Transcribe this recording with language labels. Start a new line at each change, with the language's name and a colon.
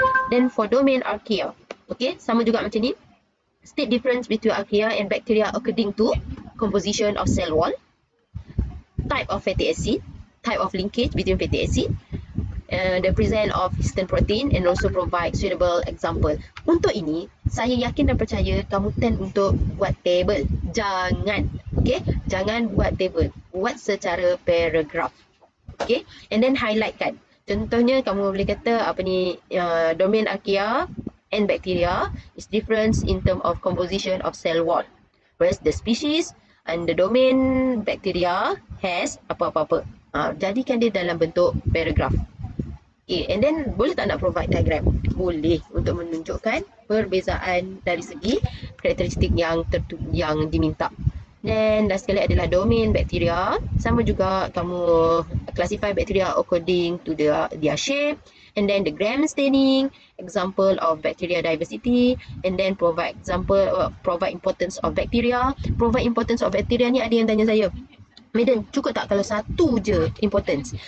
English: Then for domain archaea, okay,
Malay: sama juga macam ni.
English: State difference between archaea and bacteria according to composition of cell wall, type of fatty acid, type of linkage between fatty acid, the presence of histone protein, and also provide suitable example.
Malay: Untuk ini, saya yakin dan percaya kamu tend untuk buat table. Jangan, okay? Jangan buat table. Buat secara paragraph. Okay? And then highlightkan. Contohnya, kamu boleh kata apa ni,
English: domain archaea and bacteria is different in term of composition of cell wall. Whereas the species and the domain bacteria has apa-apa-apa.
Malay: Jadikan dia dalam bentuk paragraph.
English: Okay, and then boleh tak nak provide diagram?
Malay: Boleh, untuk menunjukkan perbezaan dari segi karakteristik yang diminta. Dan last sekali adalah domain bakteria. Sama juga kamu
English: classify bacteria according to their shape, and then the gram staining, example of bacteria diversity, and then provide importance of bacteria.
Malay: Provide importance of bacteria ni ada yang tanya saya, Madam, cukup tak kalau satu je importance?